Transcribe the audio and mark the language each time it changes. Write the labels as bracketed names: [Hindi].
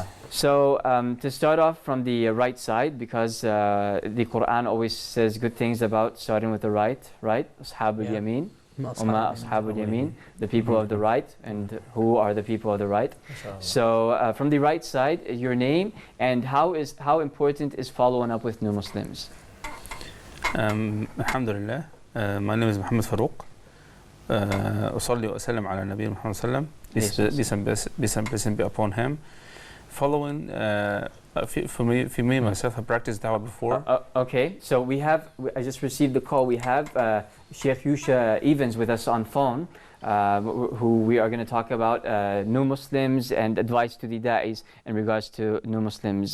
[English] So to start off from the right side, because the Quran always says good things about starting with the right, Ashabul Yameen. Ashabul Yameen, the people of the right. And who are the people of the right? So from the right side, your name and how important is following up with new Muslims? Alhamdulillah. My name is Muhammad Farouk. [Arabic] أصلي وأسلم على النبي محمد صلى الله عليه وسلم. [English] Peace and blessing be upon him. Following, for me myself, I practiced da'wah before. Okay, so I just received the call. We have Sheikh Yusha Evans with us on phone, who we are going to talk about new Muslims and advice to the da'is in regards to new Muslims.